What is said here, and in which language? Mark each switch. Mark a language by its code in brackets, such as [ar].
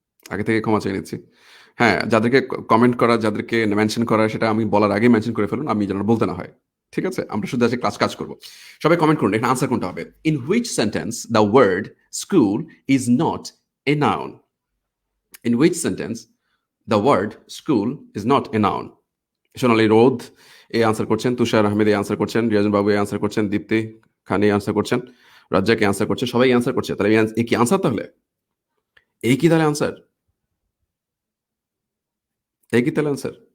[bn] আগে থেকে ক্ষমা চেয়ে নিচ্ছি। হ্যাঁ, যাদেরকে কমেন্ট করা, যাদেরকে মেনশন করা, সেটা আমি বলার আগে মেনশন করে ফেলুন, আমি যেন বলতে না হয়। ঠিক আছে, আমরা শুধু আজকে কাজ করবো। সবাই কমেন্ট করুন, এখানে আনসার কোনটা হবে। [en] In which sentence the word school is not a noun? In which sentence the word school is not a noun? [bn] সোনালী রোদ এই আনসার করছেন, তুষার আহমেদ এই আনসার করছেন, রিয়াজুল বাবু এই আনসার করছেন, দীপ্তি খান এই আনসার করছেন, রাজ্জাক এই আনসার করছে, সবাই আনসার করছে। তাহলে এই কি আনসার? তাহলে এই কি তাহলে আনসার? এই কি তাহলে আনসার?